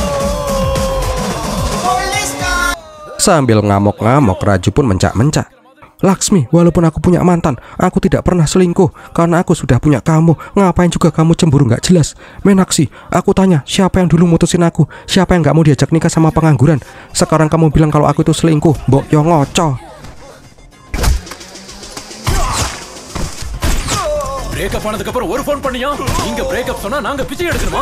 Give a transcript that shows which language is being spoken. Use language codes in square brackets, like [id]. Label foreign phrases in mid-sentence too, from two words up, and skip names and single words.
[id] Sambil ngamuk-ngamuk, Raju pun mencak-mencak. Laksmi, walaupun aku punya mantan, aku tidak pernah selingkuh. Karena aku sudah punya kamu. Ngapain juga kamu cemburu nggak jelas? Menaksi, aku tanya, siapa yang dulu mutusin aku? Siapa yang nggak mau diajak nikah sama pengangguran? Sekarang kamu bilang kalau aku itu selingkuh. [jv] Mbok yo ngoco. [ta] பிரேக்கப் ஆனதுக்கு அப்புறம் ஒரு ஃபோன் பண்ணியா? நீங்க பிரேக்கப் சொன்னா நாங்க பிச்சை எடுக்கணுமா?